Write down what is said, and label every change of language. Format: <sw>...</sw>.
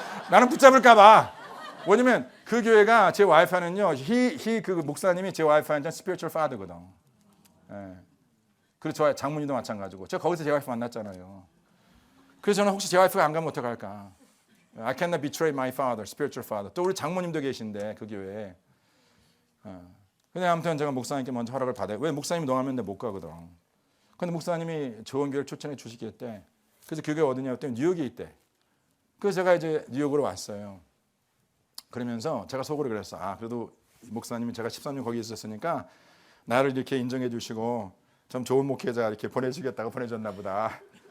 <ko>나는 붙잡을까 봐. 왜냐면 그 교회가 제 와이프는요. 그 목사님이 제 와이프한테 spiritual father거든. 그리고 저 장모님도 마찬가지고. 제가 거기서 제 와이프 만났잖아요. 그래서 저는 혹시 제 와이프가 안 가면 어떡할까?</ko> <en>I cannot betray my father, spiritual father.</en> <ko>또 우리 장모님도 계신데 그 교회에. 근데 아무튼 제가 목사님께 먼저 허락을 받아요. 왜 목사님이 너가면 내가 못 가거든. 근데 목사님이 좋은 교회를 추천해 주시겠대. 그래서 그 교회 어디냐 했더니 뉴욕에 있대. 그래서 제가 이제 뉴욕으로 왔어요. 그러면서 제가 속으로 그랬어. 그래도 목사님이 제가 13년 거기 있었으니까 나를 이렇게 인정해 주시고 좀 좋은 목회자 이렇게 보내주겠다고 보내줬나 보다.</ko>